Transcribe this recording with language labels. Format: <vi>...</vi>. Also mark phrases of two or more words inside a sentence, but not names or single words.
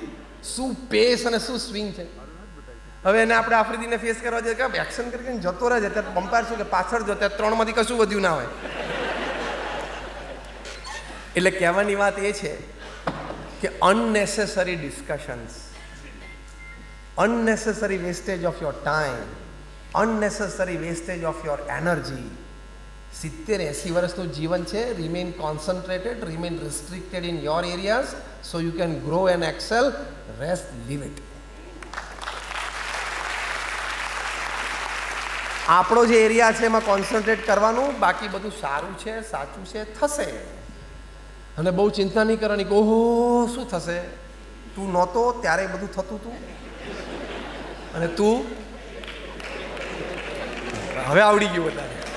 <gu>શું પેસ અને શું સ્વિંગ છે. હવે એને આપણે આફ્રિદીને ફેસ કરવા જઈએ કે એક્શન કરીને જતો રહે છે, ત્યારે પંપાયર શું કે પાછળ જો, ત્યારે 3માંથી કશું વધ્યું ના હોય. એટલે કહેવાની વાત એ છે કે</gu> <en>unnecessary discussions, unnecessary wastage of your time, unnecessary wastage of your energy.</en> <gu>70-80 વર્ષનું જીવન છે.</gu> <en>remain concentrated, remain restricted in your areas so you can grow and excel. Rest, leave it.</en> <gu>આપણો જે એરિયા છે એમાં કોન્સન્ટ્રેટ કરવાનું, બાકી બધું સારું છે, સાચું છે, થશે. અને બહુ ચિંતા નહીં કરવાની કે ઓહો શું થશે. તું નહોતો ત્યારે બધું થતું હતું અને તું હવે આવડી ગયું બધાને.</gu>